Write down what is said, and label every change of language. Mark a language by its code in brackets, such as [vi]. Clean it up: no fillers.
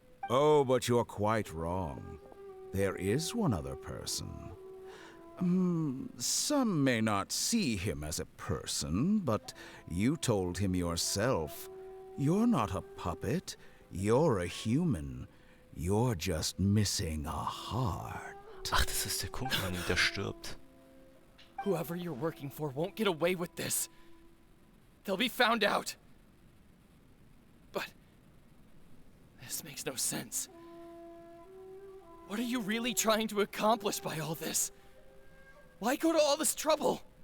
[en] Oh, but you're quite wrong. There is one other person. Some may not see him as a person, but you told him yourself. You're not a puppet. You're a human. You're just missing a heart. [de] Ach, das ist der Kumpel, der stirbt. [en] Whoever you're working for won't get away with this. They'll be found out. But this makes no sense. What are you really trying to accomplish by all this? Why go to all this trouble?